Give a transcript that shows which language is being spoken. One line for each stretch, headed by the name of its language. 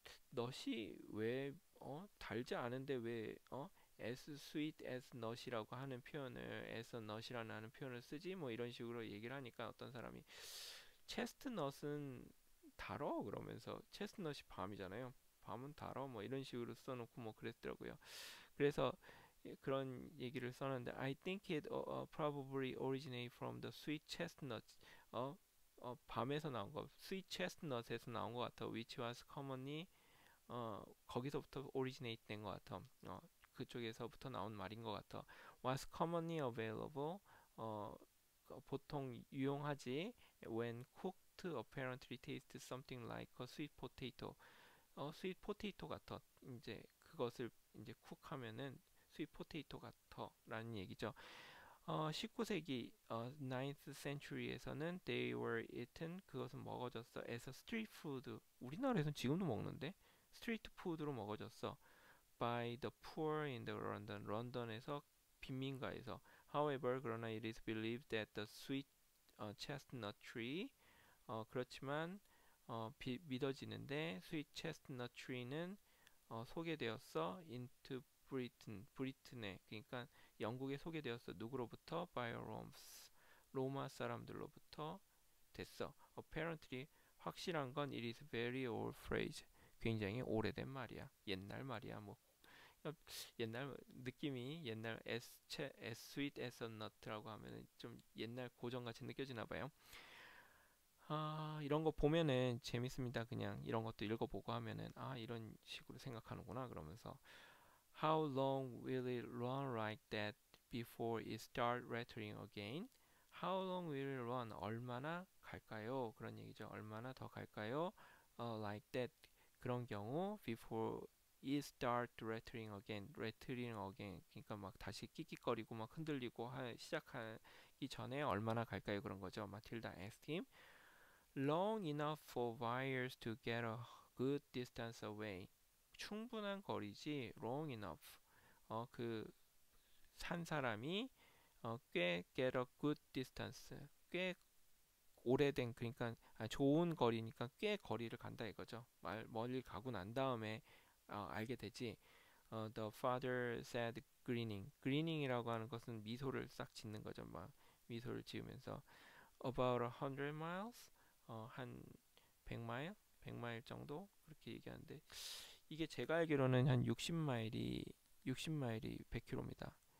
Korean: 넛이 왜 달지 않은데 왜
English: as sweet as nut
Korean: 이라고 하는 표현을 as a nut이라는 하는 표현을 쓰지, 뭐 이런 식으로 얘기를 하니까 어떤 사람이 체스트넛은 달어 그러면서, 체스트넛이 밤이잖아요. 밤은 달어 뭐 이런 식으로 써놓고 뭐 그랬더라고요. 그래서 그런 얘기를 써놨는데
English: I think it probably originate from the sweet chestnuts.
Korean: 밤에서 나온 거, sweet chestnut에서 나온 것 같아.
English: which was commonly,
Korean: 거기서부터 originate 된 것 같아. 그쪽에서부터 나온 말인 것 같아.
English: was commonly available,
Korean: 보통 유용하지.
English: when cooked apparently tastes something like a sweet potato.
Korean: 스윗 포테이토 같아. 이제 그것을 이제 쿡하면은 스윗 포테이토 같아라는 얘기죠. 19세기 9th century에서는
English: they were eaten,
Korean: 그것은 먹어졌어.
English: as a street food,
Korean: 우리나라에서는 지금도 먹는데 스트리트 푸드로 먹어졌어.
English: by the poor in the London,
Korean: 런던에서 빈민가에서.
English: however, 그러나 it is believed that the sweet chestnut tree,
Korean: 그렇지만 믿어지는데
English: sweet chestnut tree는 소개되었어 into Britain, 브리튼에, 그러니까 영국에 소개되었어.
Korean: 누구로부터?
English: by Romans,
Korean: 로마 사람들로부터 됐어.
English: apparently, 확실한 건 it is very old phrase,
Korean: 굉장히 오래된 말이야. 옛날 말이야. 뭐 옛날 느낌이, 옛날 as sweet as a nut라고 하면은 좀 옛날 고전같이 느껴지나 봐요. 이런 거 보면은 재밌습니다. 그냥 이런 것도 읽어보고 하면은 이런 식으로 생각하는구나 그러면서
English: How long will it run like that before it start rattling again? How long will it run? 얼마나 갈까요?
Korean: 그런 얘기죠. 얼마나 더 갈까요?
English: Like that,
Korean: 그런 경우 before
English: it start rattling again. rattling again.
Korean: 그러니까 막 다시 끽끽거리고 막 흔들리고 시작하기 전에 얼마나 갈까요? 그런 거죠. 마틸다 asked him.
English: Long enough for wires to get a good distance away.
Korean: 충분한 거리지. long enough. 그 산 사람이 꽤
English: get a good distance.
Korean: 꽤 오래된 그러니까 좋은 거리니까 꽤 거리를 간다 이거죠. 멀리 가고 난 다음에 알게 되지.
English: The father said grinning.
Korean: grinning이라고 하는 것은 미소를 싹 짓는 거죠. 막 미소를 지으면서
English: about 100 miles
Korean: 한 100마일? 100마일 정도 그렇게 얘기하는데 이게 제가 알기로는 한 60마일이 100km입니다.